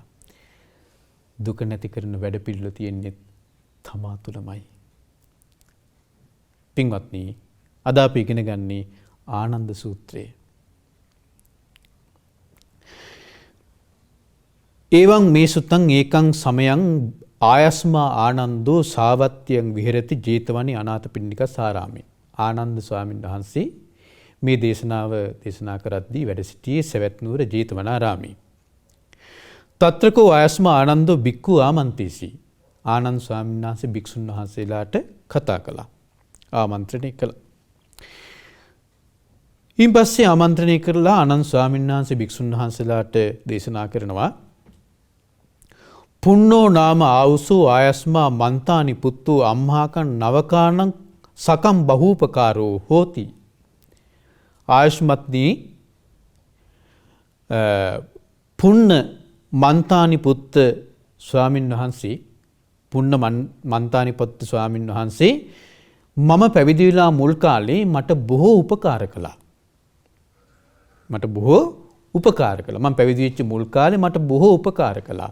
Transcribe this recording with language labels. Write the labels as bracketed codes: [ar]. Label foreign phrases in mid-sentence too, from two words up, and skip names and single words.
[si] දුක නැති කරන වැඩපිළිවෙල තියෙන්නේ තමා තුළමයි. පින්වත්නි, අද අපි ඉගෙන ගන්නේ ආනන්ද සූත්‍රය. [pi] එවං මේ සුත්තං ඒකං සමයං ආයස්මා ආනන්දෝ සාවත්‍යං විහෙරති ජේතවනි අනාථපිණ්ඩික සාරාමේ. [si] ආනන්ද ස්වාමීන් වහන්සේ මේ දේශනාව දේශනා කරද්දී වැඩ සිටියේ සවැත් නුවර ජේතවනාරාමේ. [pi] තත්‍රකෝ ආයස්මා ආනන්දෝ බික්ඛු ආමන්ත්‍රීසි. [si] ආනන්ද ස්වාමීන් වහන්සේ භික්ෂුන් වහන්සේලාට කතා කළා. ආමන්ත්‍රණය කළා. ඊන් පස්සේ ආමන්ත්‍රණය කරලා ආනන්ද ස්වාමීන් වහන්සේ භික්ෂුන් වහන්සේලාට දේශනා කරනවා [pi] පුන්නෝ නාම ආවුසෝ ආයස්මා මන්තානි පුත්තු අම්හාකං නවකානං සකම් බහූපකාරෝ හෝති. [si] ආයුෂ්මත්නි පුන්න මන්තානි පුත්ත ස්වාමින් වහන්සේ පුන්න මන්තානි පුත්ත ස්වාමින් වහන්සේ මම පැවිදි වෙලා මුල් කාලේ මට බොහෝ උපකාර කළා. මට බොහෝ උපකාර කළා. මම පැවිදි වෙච්ච මුල් කාලේ මට බොහෝ උපකාර කළා.